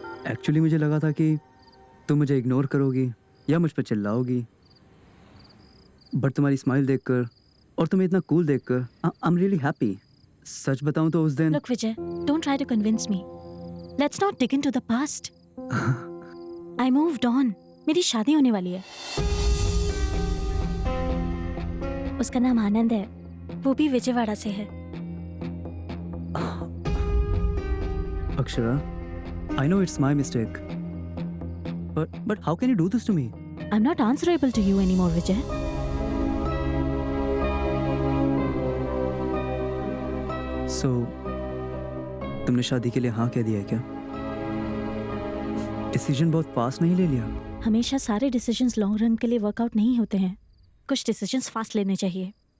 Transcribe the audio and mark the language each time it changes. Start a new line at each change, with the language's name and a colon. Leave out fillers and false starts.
Hindi: Actually मुझे लगा था कि तुम मुझे इग्नोर करोगी या मुझ पर चिल्लाओगी, बट तुम्हारी स्माइल देखकर और तुम्हें इतना कूल देखकर
English: I am really happy.
Hindi: सच बताऊं तो उस दिन
English: Look Vijay, don't try to convince me. Let's not dig into the past. I moved on.
Hindi: मेरी शादी होने वाली है। उसका नाम आनंद है, वो भी विजयवाड़ा से है।
English: Akshara, I know it's my mistake. But how can you do this to me? I'm not answerable to you anymore, Vijay.
Hindi: So, तुमने शादी के लिए हाँ कह दिया है क्या? डिसीजन बहुत फास्ट नहीं ले लिया? हमेशा सारे डिसीजंस लॉन्ग रन के लिए वर्कआउट नहीं होते हैं। कुछ डिसीजंस फास्ट लेने चाहिए।